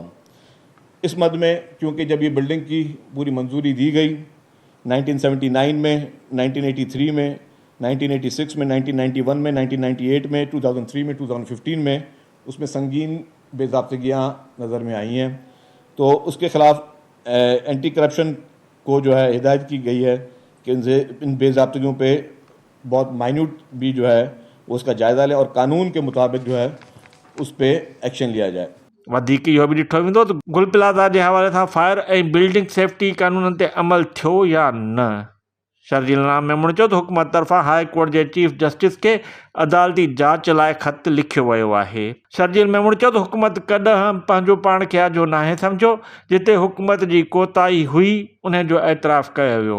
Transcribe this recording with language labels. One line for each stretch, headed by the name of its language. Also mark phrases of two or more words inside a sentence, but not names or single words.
Urdu: اس مد میں کیونکہ جب یہ بلڈنگ کی پوری منظوری دی گئی 1979 میں، 1983 میں، 1986 میں، 1991 میں، 1998 میں، 2003 میں، 2015 میں، اس میں سنگین بے ضابطگیاں نظر میں آئی ہیں، تو اس کے خلاف اینٹی کرپشن کو جو ہے ہدایت کی گئی ہے کہ ان بے ضابطگیوں پہ بہت مائنیوٹ بھی جو ہے وہ اس کا جائزہ لیں اور قانون کے مطابق جو ہے اس پہ ایکشن لیا جائے۔
Sindhi: वधीक इहो बि ॾिठो वेंदो त गुल प्लाज़ा जे हवाले सां फायर ऐं बिल्डिंग सेफ्टी कानूननि ते अमल थियो या न। शर्जील नाम मेमून चयो त हुकूमत तरफ़ां हाई कोर्ट जे चीफ जस्टिस खे अदालती जांच लाइ ख़त लिखियो वियो आहे। शर्जील मेमून चयो त हुकूमत कॾहिं पंहिंजो पाण खे आजो नाहे सम्झो, जिते हुकूमत जी कोताही हुई उन जो एतिराफ़ कयो वियो।